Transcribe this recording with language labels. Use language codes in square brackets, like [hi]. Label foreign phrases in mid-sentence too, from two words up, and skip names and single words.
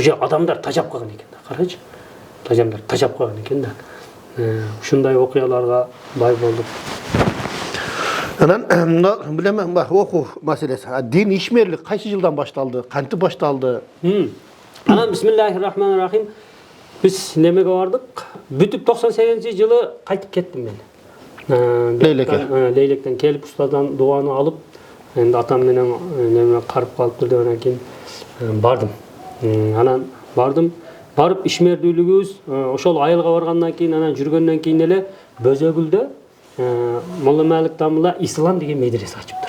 [ky] Уже адамдар тажап калган экен да. Карачы. Адамдар тажап калган экен да. Ушундай окуяларга бай болдук. Анан билем окуу маселеси. Дин ишмерлик кайсы жылдан башталды? Кантип башталды? Анан [ar] بسم الله الرحمن الرحيم. [ky] Биз немеге бардык. Бүтүп 98-жылы кайтып кеттим мен. Лейлектен келип устадан дуаны алып, энди атам менен неме карып калыптыр деп анан кийин бардым. Анан барып ишмердүүлүгүбүз ошол айылга баргандан кийин анан жүргөндөн кийин эле Бөзөгүлдө Молла Малик Дамылла ислам деген медресе ачыптыр.